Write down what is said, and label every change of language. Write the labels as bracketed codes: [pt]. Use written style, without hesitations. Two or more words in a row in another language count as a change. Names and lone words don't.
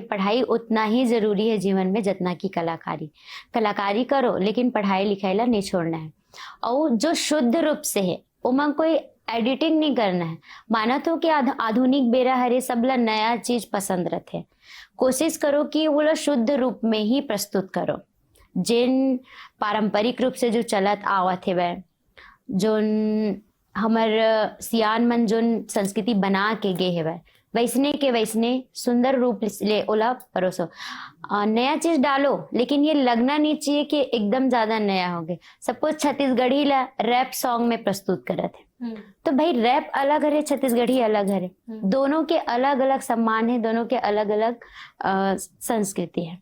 [hne] पढ़ाई उतना ही जरूरी है जीवन में जितना कि कलाकारी करो, लेकिन पढ़ाई लिखाई ला नहीं छोड़ना है। और जो शुद्ध रूप से है उमन कोई एडिटिंग नहीं करना है। माना तो कि आधुनिक बेरा हरे सब ला नया चीज पसंद रहते, कोशिश करो कि वो ला शुद्ध रूप में ही प्रस्तुत करो। जिन पारंपरिक रूप से जो चलत आवत है वह जोन हमर सियान मन जोन संस्कृति बना के गे है वह वैसने के वैसने सुंदर रूप ले ओला परोसो। नया चीज डालो, लेकिन ये लगना नहीं चाहिए कि एकदम ज्यादा नया हो गए। सपोज छत्तीसगढ़ी ला [en] rap song [hne] में प्रस्तुत करत है, तो भाई रैप अलग है, छत्तीसगढ़ी अलग है, दोनों के अलग अलग सम्मान है, दोनों के अलग अलग संस्कृति है।